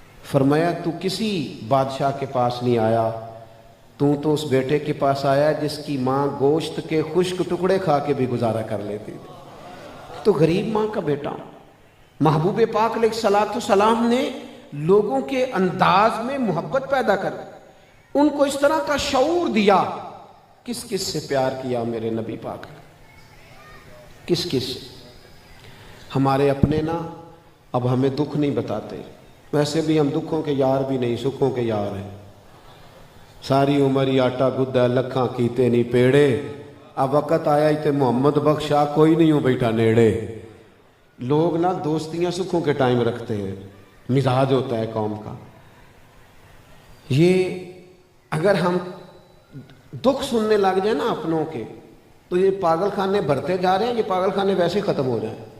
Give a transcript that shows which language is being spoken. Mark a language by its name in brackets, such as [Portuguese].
[Urdu] فرمایا تو کسی بادشاہ کے پاس نہیں آیا، تو اس بیٹے کے پاس آیا جس کی ماں گوشت کے خشک ٹکڑے کھا کے بھی گزارا کر لیتی تھی، تو غریب ماں کا بیٹا۔ محبوب پاک علیہ الصلوۃ والسلام نے لوگوں کے انداز میں محبت پیدا کر، ان کو اس طرح کا شعور دیا۔ کس کس سے پیار کیا میرے نبی پاک نے، کس کس سے؟ ہمارے اپنے نا اب ہمیں دکھ نہیں بتاتے. ویسے بھی ہم دکھوں کے یار بھی نہیں، سکھوں کے یار ہیں. [Punjabi] ساری عمر ہی آٹا گدا لکھاں کیتے نہیں پیڑے، اب وقت آیا ہی تے محمد بخشا کوئی نہیں ہوں بیٹھا نیڑے. [Urdu] لوگ نا دوستیاں سکھوں کے ٹائم رکھتے ہیں، مزاج ہوتا ہے قوم کا. یہ اگر ہم دکھ سننے لگ جائیں نا اپنوں کے، تو یہ پاگل خانے بھرتے جا رہے ہیں. یہ پاگل خانے ویسے ختم ہو جائیں.